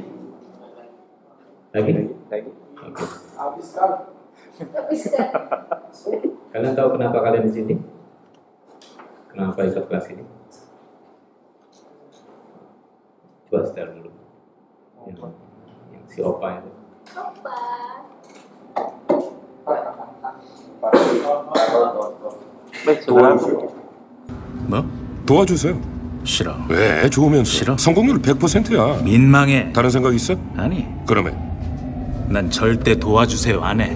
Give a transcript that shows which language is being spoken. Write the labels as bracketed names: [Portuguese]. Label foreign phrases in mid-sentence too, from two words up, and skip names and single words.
[Indonesian] Lagi? Oke. Bisa. Kalian tahu kenapa kalian di sini? Kenapa ikut kelas ini? Coba setel dulu. Yang si Opa itu. Apa? [Korean] 뭐? 도와주세요. 싫어. 왜? 좋으면서. 싫어. 성공률 100%야. 민망해. 다른 생각 있어? 아니, 그러면 난 절대 도와주세요 안 해.